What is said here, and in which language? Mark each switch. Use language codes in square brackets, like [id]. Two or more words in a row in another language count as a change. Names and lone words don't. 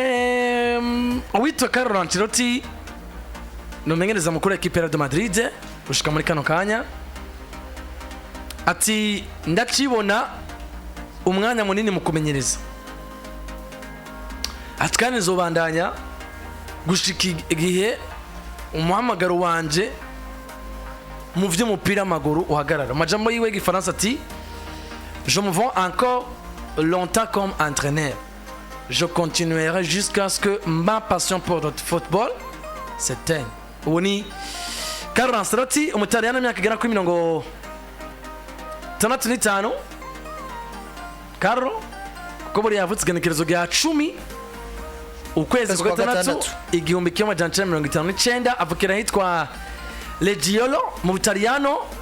[rn] Witwa Carlo Ancelotti n'umumenyereza mukuru w'ikipe ya Madrid ushika muri kano kanya ati ndakibona umwanya munini mu kumenyereza, ati kandi nzobandanya gushika igihe umuhamagaro wanje mu vy'umupira w'amaguru uhagarara. Majambo yiwe gifaransa ati [fr] je me vois encore longtemps comme entraîneur, je continuerai jusqu'à ce que ma passion pour le football s'éteigne. [rn] Ubu Carlo Ancelotti umutaliyano imyaka igera kuri 65. Carlo kuko buri yavutse igenekerezo rya 10 ukwezi kwa 6 igihumbi kimwe amajana 1959 avukira hitwa Leggiolo mu Butaliyano.